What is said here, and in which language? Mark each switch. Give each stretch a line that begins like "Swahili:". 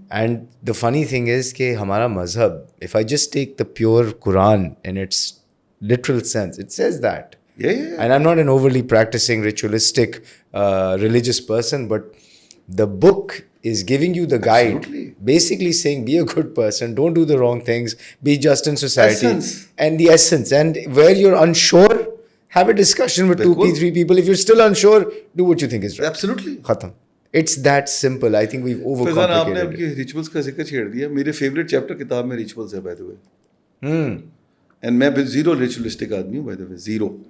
English: and the funny thing is
Urdu: کہ ہمارا مذہب,
English: If I just take the pure Quran in its literal sense, it says that. And I am not an overly practicing ritualistic religious person, but the book is giving you the guide. Absolutely. Basically saying be a good person, don't do the wrong things, be just in society. Essence. And the essence. And where you're unsure, have a discussion with 2-3 people. If you're still unsure, do what you think is right. Absolutely. Khatam. It's that simple. I think we've
Urdu: فیضان, آپ نے اب
English: overcomplicated it.
Urdu: یہ rituals کا ذکر چھیڑ دیا. میرے favourite chapter کتاب میں ریچولس ہے
English: By the way.
Urdu: اینڈ میں زیرو ریچولسٹک آدمی ہوں
English: by the way,
Urdu: زیرو.